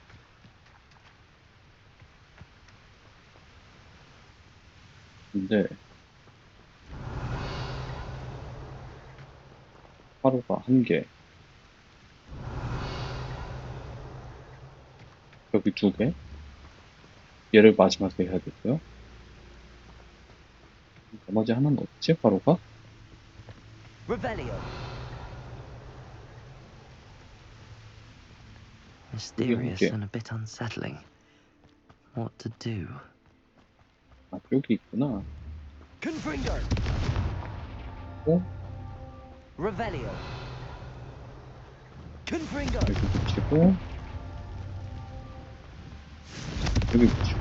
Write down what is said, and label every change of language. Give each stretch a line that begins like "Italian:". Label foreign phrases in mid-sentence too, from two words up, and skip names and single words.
Korean: 근데 하루가 한 개. 여기 두 개. 얘를 마지막에 해야 되고요. 나머지 하나는 없지? 하루가? Revelio.
English: Mysterious and a bit unsettling. What to do?
Korean: 아, 여기 있구나. Confringo. 어? Revelio. Confringo. 여기 붙이고 여기 붙이고.